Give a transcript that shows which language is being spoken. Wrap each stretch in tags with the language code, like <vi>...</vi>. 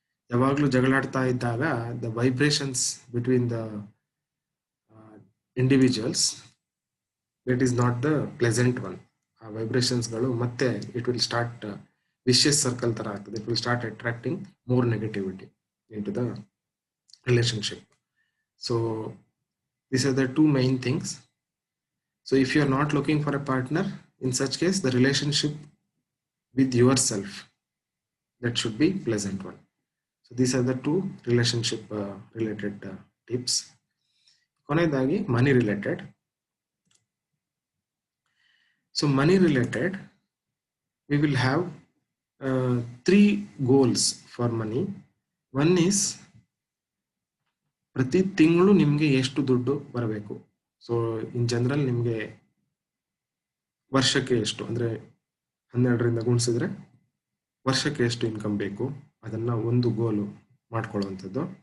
<kn>ಯಾವಾಗಲೂ ಜಗಳಾಡ್ತಾ ಇದ್ದಾಗ</kn> <en>The vibrations between the individuals, that is not the pleasant one.</en> <kn>ಆ ವೈಬ್ರೇಷನ್ಸ್ಗಳು ಮತ್ತೆ</kn> <en>it will start vicious circle</en> <kn>ಥರ ಆಗ್ತದೆ.</kn> <en>It will start attracting more negativity into the relationship. So these are the two main things. So if you are not looking for a partner, in such case the relationship with yourself, that should be pleasant one. So these are the two relationship related tips.</en> <kn>ಕೊನೆಯದಾಗಿ ಮನಿ related.</kn> <en>So money related, we will have 3 goals for money. One is,</en> <kn>ಪ್ರತಿ ತಿಂಗಳು ನಿಮಗೆ ಎಷ್ಟು ದುಡ್ಡು ಬರಬೇಕು. So in general ನಿಮಗೆ ವರ್ಷಕ್ಕೆ ಎಷ್ಟು, ಅಂದರೆ 12ರಿಂದ ಗುಣಿಸಿದ್ರೆ ವರ್ಷಕ್ಕೆ ಎಷ್ಟು ಇನ್ಕಮ್ ಬೇಕು, ಅದನ್ನು ಒಂದು ಗೋಲು ಮಾಡ್ಕೊಳ್ಳುವಂಥದ್ದು.</kn>